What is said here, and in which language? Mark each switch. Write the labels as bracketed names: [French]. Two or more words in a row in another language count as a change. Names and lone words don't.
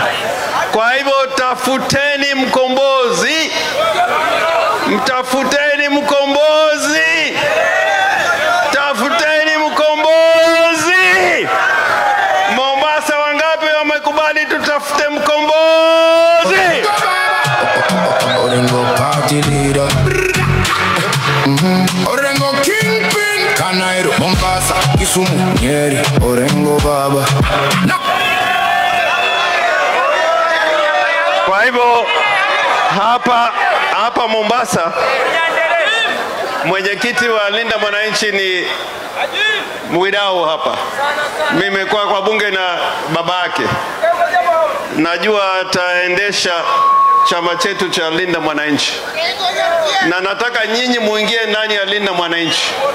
[Swahili] Kwa hivyo tafuteni mkombozi, Mombasa wangapi wamekubali tutafute mkombozi? [English] Orengo party leader. Orengo kingpin. [Swahili] Kanairo, Mombasa, Kisumu, Nyeri, Orengo baba. Kwa hivyo hapa Mombasa, mwenyekiti wa Linda Mwananchi ni Mwidau hapa. Mimi kwa bunge na babake, najua ataendesha chama chetu cha Linda Mwananchi, na nataka nyinyi muingie ndani ya Linda Mwananchi.